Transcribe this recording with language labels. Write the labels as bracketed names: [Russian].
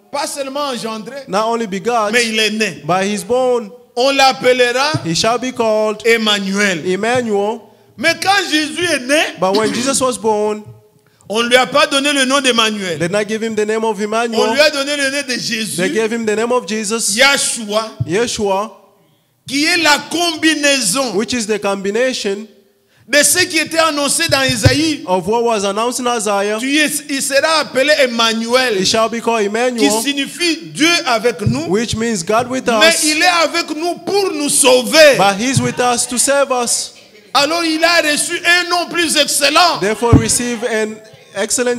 [French] pas seulement engendré, [English] not only begot, [French] mais il est né. [English] but he's born. [French] On l'appellera He shall be called Emmanuel. [English] Emmanuel. [French] Mais quand Jésus est né, [English] But when Jesus was born, [French] on ne lui a pas donné le nom d'Emmanuel. [English] they did not give him the name of [French] On [English] Emmanuel. [French] lui a donné le nom de [English] They [French] Jésus, [English] gave him the name of Jesus, [French] Yahshua, [English] Yeshua, [French] qui est la combinaison [English] which is the combination [French] de ce qui était annoncé dans Isaïe. [English] of what was announced in Isaiah. [French] Il sera appelé [English] He [French] Emmanuel, [English] shall be called [French] qui [English] Emmanuel, [French] signifie Dieu avec nous. [English] which means God with [French] Mais [English] us. [French] il est avec nous pour nous sauver. [English] But he's with us to save us. [French] Alors il a reçu un nom plus excellent. [English] Therefore, receive an excellent